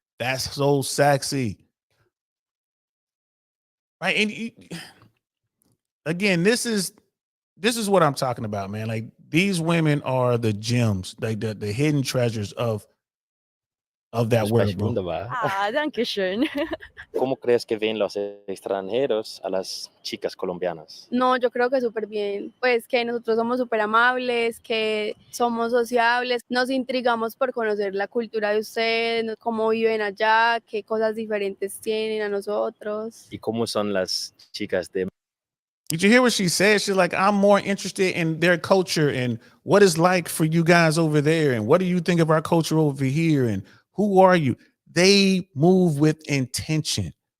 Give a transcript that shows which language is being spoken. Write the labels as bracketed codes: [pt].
[en] That's so sexy. Right. And again, this is what I'm talking about, man. Like these women are the gems, like the hidden treasures of that world, bro. [de] wunderbar. Ah, danke schön. [es] ¿Cómo crees que ven los extranjeros a las chicas colombianas? No, yo creo que súper bien. Pues que nosotros somos súper amables, que somos sociables, nos intrigamos por conocer la cultura de ustedes, cómo viven allá, qué cosas diferentes tienen a nosotros. ¿Y cómo son las chicas de [en] Did you hear what she said? She's like, I'm more interested in their culture and what it's like for you guys over there. And what do you think of our culture over here? And who are you? They move with intention.